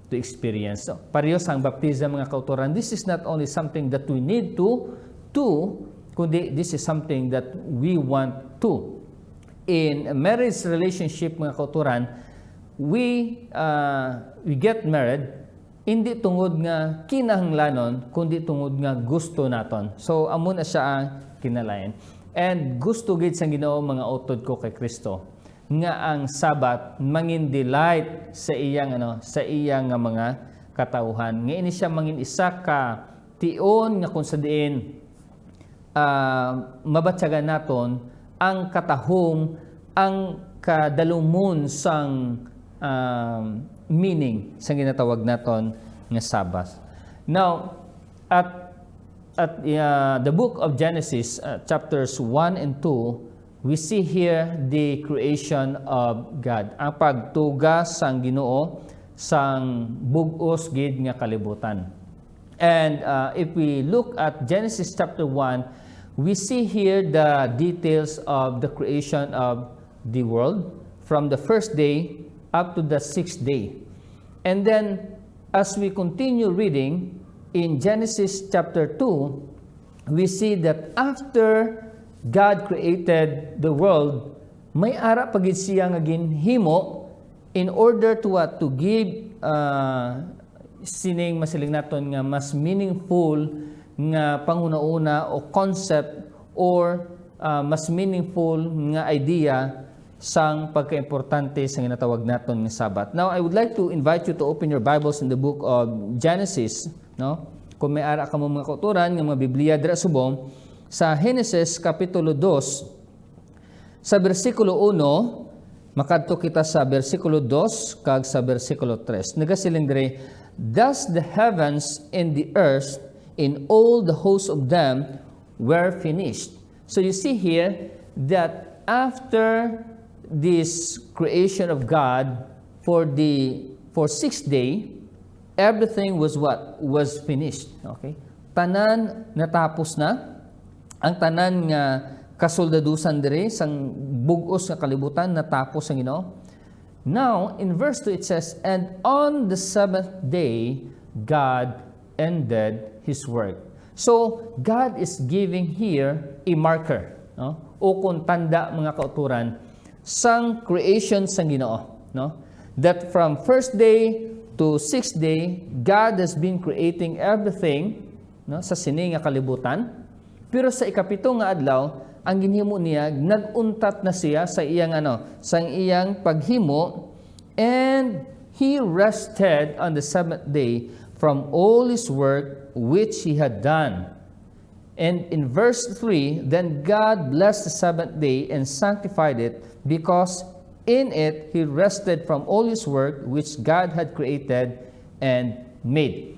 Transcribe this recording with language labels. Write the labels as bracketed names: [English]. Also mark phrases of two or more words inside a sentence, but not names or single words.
[Hiligaynon] So, parehas ang baptism mga kauturan. [English] This is not only something that we need to do, kundi this is something that we want to. In a marriage relationship, [Hiligaynon] mga kauturan, [English] we get married, [Hiligaynon] hindi tungod nga kinahanglanon, kundi tungod nga gusto naton. So, amo na siya ang kinalayan. And gusto gid sang Ginoo mga utod ko kay Kristo nga ang Sabbath mangin delight sa iyang mga katauhan. Nga ini siya mangin isa ka tion nga kung sa diin mabatyagan naton ang katahom, ang kadalumon sang meaning sa ginatawag naton nga Sabbath. [English] Now, at the book of Genesis, chapters 1 and 2, we see here the creation of God. [Hiligaynon] Ang pagtuga sang Ginoo sang bug-os gid nga kalibutan. [English] And if we look at Genesis chapter 1, we see here the details of the creation of the world from the first day up to the sixth day. And then, as we continue reading, in Genesis chapter 2, we see that after God created the world, [Hiligaynon] may ara pagid siya nga ginhimo [English] in order to what? [Hiligaynon] To give sining masiling naton nga mas meaningful nga panguna-una o [English] concept or [Hiligaynon] mas meaningful nga idea sang pagkaimportante sa ginatawag naton nga Sabbath. [English] Now, I would like to invite you to open your Bibles in the book of Genesis, no? [Hiligaynon] Kung may ara ka mo mga kauturan nga mga Biblia dira subong sa Genesis kapitulo 2 sa bersikulo 1 makadto kita sa bersikulo 2 kag sa bersikulo 3. Nagasiling dire, [English] thus the heavens and the earth in all the hosts of them were finished. So you see here that after this creation of God for 6th day, everything was what? Was finished. [Hiligaynon] Okay? Tanan natapos na. Ang tanan nga kasoldadusan dire sang bug-os nga kalibutan natapos ang Ginoo. [English] Now, in verse 2 it says, and on the 7th day, God ended His work. So, God is giving here a marker, no? [Hiligaynon] O kung tanda mga kauturan, sang creation sang Ginoo, no? [English] That from first day to sixth day, God has been creating everything, [Hiligaynon] no, sa sini nga kalibutan. Pero sa ikapito nga adlaw, ang ginhimo niya naguntat na siya sa iyang paghimo, [English] and He rested on the seventh day from all His work which He had done. And in verse 3, then God blessed the seventh day and sanctified it, because in it He rested from all His work which God had created and made.